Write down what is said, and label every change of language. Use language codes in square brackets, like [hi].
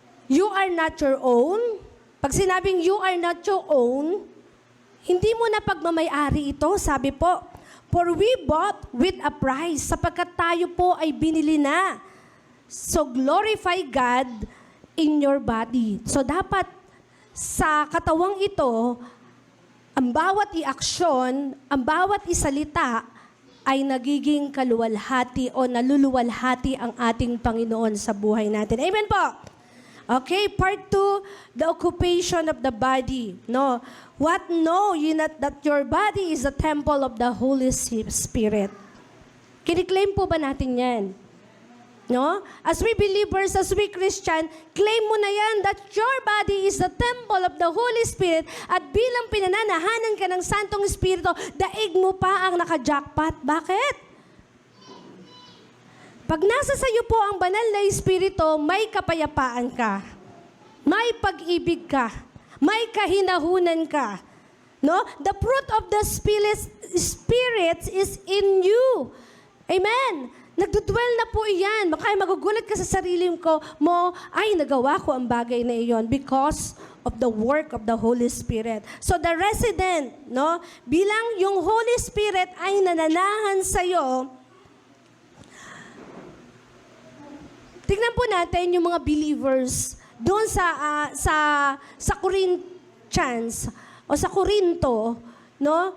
[en] You are not your own. [tl] Pag sinabing [en] you are not your own, [tl] hindi mo na pagmamayari ito, sabi po, [en] for we bought with a price, [tl] sapagkat tayo po ay binili na. [en] So, glorify God in your body. [tl] So, dapat sa katawang ito, ang bawat iaksyon, ang bawat isalita, ay nagiging kaluwalhati o naluluwalhati ang ating Panginoon sa buhay natin. Amen po? [en] Okay, part 2, the occupation of the body. No? What know you not that your body is a temple of the Holy Spirit? [tl] Kiniklaim po ba natin yan? [en] No? As we believers, as we Christian, claim [tl] mo na yan [en] that your body is the temple of the Holy Spirit [tl] at bilang pinananahanan ka ng Santong Espiritu, daig mo pa ang naka-jackpot. Bakit? Pag nasa sayo po ang banal na Espiritu, may kapayapaan ka, may pag-ibig ka, may kahinahunan ka. No? [en] The fruit of the Spirit is in you. [tl] Amen. Nagdudwell na po iyan. Baka magugulat ka sa sarili mo, ay, nagawa ko ang bagay na iyon [en] because of the work of the Holy Spirit. [tl] So the resident, no, bilang yung Holy Spirit ay nananahan sa'yo, tignan po natin yung mga believers doon sa Corinthians o sa Corinto, no?